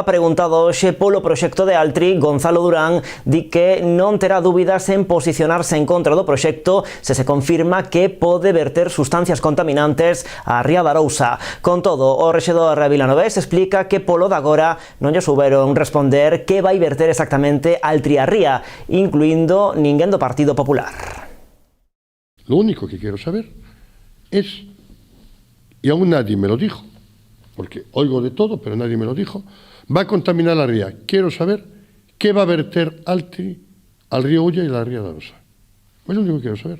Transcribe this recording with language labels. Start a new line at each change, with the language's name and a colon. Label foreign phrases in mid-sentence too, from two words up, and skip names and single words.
Galician: Preguntado hoxe polo proxecto de Altri, Gonzalo Durán di que non terá dúbidas en posicionarse en contra do proxecto se se confirma que pode verter sustancias contaminantes á ría de Arousa. Con todo, o rexedor vilanovés explica que polo de agora non lle souberon responder que vai verter exactamente Altri á ría, incluindo ninguén do Partido Popular.
Spanish: Lo único que quiero saber es, y aún nadie me lo dijo, porque oigo de todo, pero nadie me lo dijo, va a contaminar la ría. Quiero saber qué va a verter Altri al río Ulla y a la ría de Arousa. Es lo único que quiero saber.